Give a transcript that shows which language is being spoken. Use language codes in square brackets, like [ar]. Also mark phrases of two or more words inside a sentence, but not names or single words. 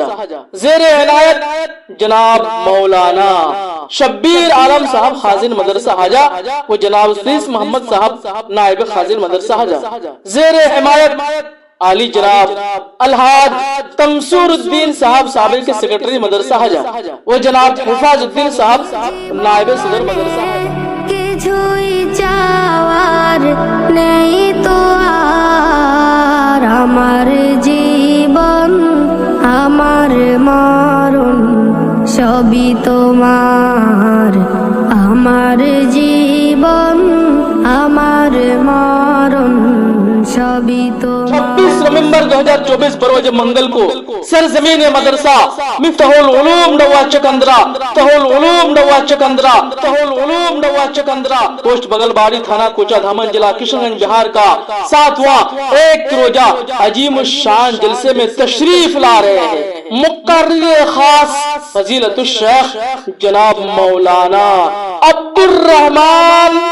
[ur] زیر عنایت جناب مولانا شبیر عالم صاحب، خازن مدرسہ حجا، وہ جناب سیس محمد صاحب، نائب خازن مدرسہ حجا۔ زیر حمایت عالی جناب الحاج تمسور الدین صاحب، سابق کے سیکرٹری مدرسہ حجا، وہ جناب حفاظ الدین صاحب، نائب صدر مدرسہ حجا۔ [bn] কিছুই চাওয়ার নেই তো আর, আমার জীবন আমার মরণ সবই তোমার। আমার জীবন আমার মরণ সবই তোমার। [ur] 26 نومبر 2024 بروز منگل کو سرزمین مدرسہ مفتاح العلوم ڈوا چکندرا، پوسٹ بگلواڑی، تھانہ کوچا دھامن، ضلع کشن گنج، بہار کا 7واں ایک روزہ عظیم الشان جلسے میں تشریف لا رہے ہیں مقرر خاص فضیلت الشیخ جناب مولانا عبد الرحمن